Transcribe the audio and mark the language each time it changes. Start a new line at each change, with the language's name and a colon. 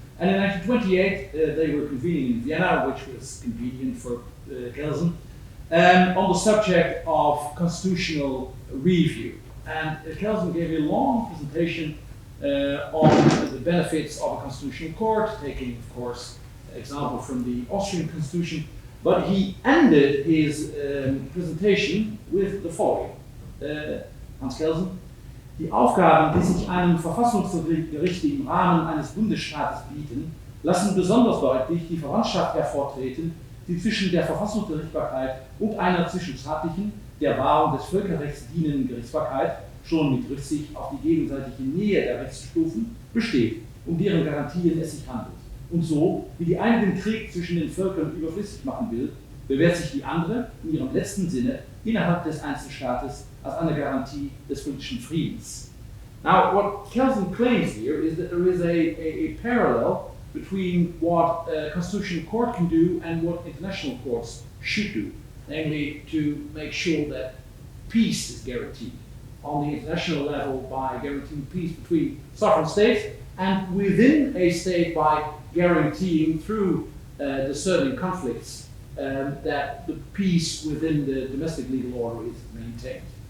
English: And in 1928, they were convening in Vienna, which was convenient for Kelsen, on the subject of constitutional review. And Kelsen gave a long presentation on the benefits of a constitutional court, taking, of course, example from the Austrian Constitution. But he ended his presentation with the following.
German: Hans Kelsen: Die Aufgaben, die sich einem Verfassungsgericht im Rahmen eines Bundesstaates bieten, lassen besonders deutlich die Verwandtschaft hervortreten, die zwischen der Verfassungsgerichtsbarkeit und einer zwischenstaatlichen, der Wahrung des Völkerrechts dienenden Gerichtsbarkeit, schon mit Rücksicht auf die gegenseitige Nähe der Rechtsstufen, besteht, um deren Garantien es sich handelt. Und so, wie die eine den Krieg zwischen den Völkern überflüssig machen will, bewährt sich die andere in ihrem letzten Sinne innerhalb des Einzelstaates als eine Garantie des politischen Friedens.
English: Now, what Kelsen claims here is that there is a parallel between what a constitutional court can do and what international courts should do, namely to make sure that peace is guaranteed on the international level by guaranteeing peace between sovereign states, and within a state by guaranteeing through discerning conflicts that the peace within the domestic legal order is maintained.